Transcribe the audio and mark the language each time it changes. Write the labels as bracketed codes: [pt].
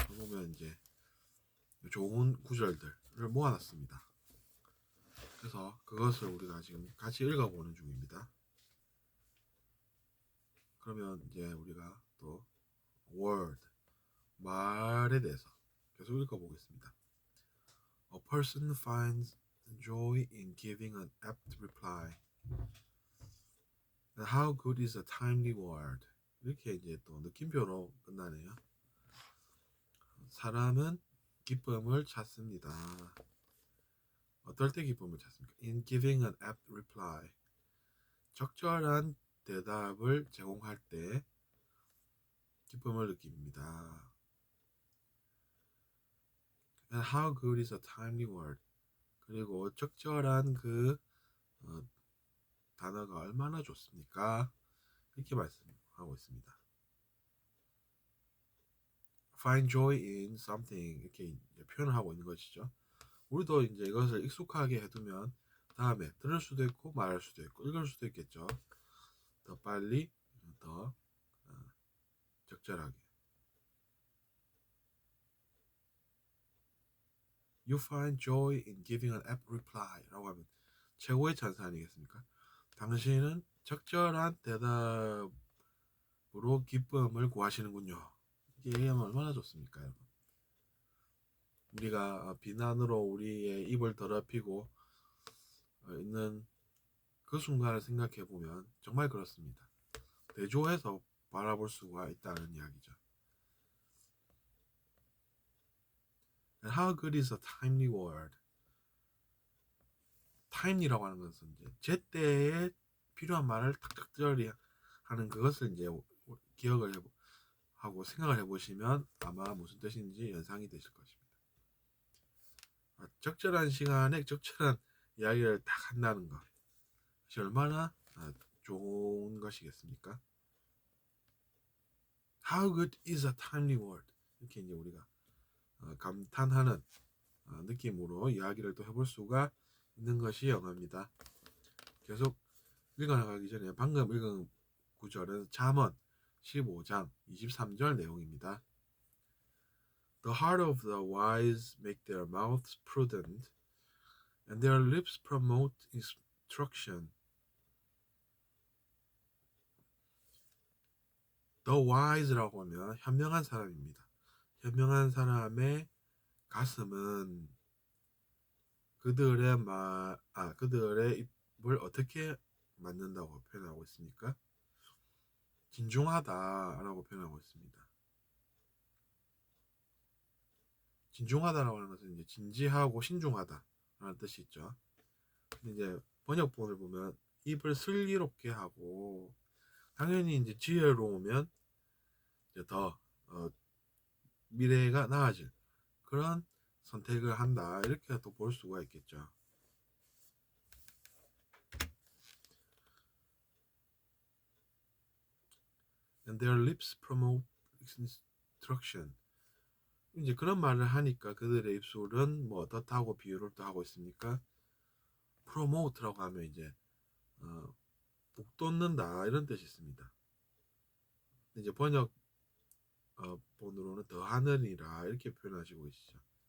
[ko] 보면 이제 좋은 구절들을 모아놨습니다. 그래서 그것을 우리가 지금 같이 읽어보는 중입니다. 그러면 이제 우리가 또 word, 말에 대해서 계속 읽어보겠습니다. [en] A person finds joy in giving an apt reply. And how good is a timely word? [ko] 이렇게 이제 또 느낌표로 끝나네요. 사람은 기쁨을 찾습니다. 어떨 때 기쁨을 찾습니까? [en] In giving an apt reply. [ko] 적절한 대답을 제공할 때 기쁨을 느낍니다. [en] And how good is a timely word? [ko] 그리고 적절한 단어가 얼마나 좋습니까? 이렇게 말씀하고 있습니다. [en] Find joy in something [ko] 이렇게 표현을 하고 있는 것이죠. 우리도 이제 이것을 익숙하게 해두면 다음에 들을 수도 있고 말할 수도 있고 읽을 수도 있겠죠. 더 빨리 더 적절하게. [en] You find joy in giving an apt reply [ko] 라고 하면 최고의 찬사 아니겠습니까? 당신은 적절한 대답으로 기쁨을 구하시는군요. 이게 얘기하면 얼마나 좋습니까, 여러분? 우리가 비난으로 우리의 입을 더럽히고 있는 그 순간을 생각해 보면 정말 그렇습니다. 대조해서 바라볼 수가 있다는 이야기죠. [en] And how good is a timely word? [ko] timely라고 하는 것은 이제 제때에 필요한 말을 탁탁절이 하는 그것을 이제 기억을 하고 생각을 해보시면 아마 무슨 뜻인지 연상이 되실 것입니다. 적절한 시간에 적절한 이야기를 딱 한다는 것. 그것이 얼마나 좋은 것이겠습니까? [en] How good is a timely word? [ko] 이렇게 이제 우리가 감탄하는 느낌으로 이야기를 또 해볼 수가 있는 것이 영어입니다. 계속 읽어나가기 전에 방금 읽은 구절은 잠언 15장 23절 내용입니다. [en] The heart of the wise make their mouths prudent, and their lips promote instruction. [ko] The wise라고 하면 현명한 사람입니다. 현명한 사람의 가슴은 그들의 입을 어떻게 맞는다고 표현하고 있습니까? 진중하다라고 표현하고 있습니다. 진중하다라고 하는 것은 이제 진지하고 신중하다라는 뜻이 있죠. 근데 이제 번역본을 보면 입을 슬기롭게 하고 당연히 이제 지혜로우면 이제 더 미래가 나아질 그런 선택을 한다 이렇게 또 볼 수가 있겠죠. [en] And their lips promote instruction. [ko] 이제 그런 말을 하니까 그들의 입술은 뭐 어떻다고 비유를 또 하고 있습니까? promote라고 하면 이제 북돋는다 이런 뜻이 있습니다. 이제 번역 본으로는 더하느니라 이렇게 표현하시고 계시죠.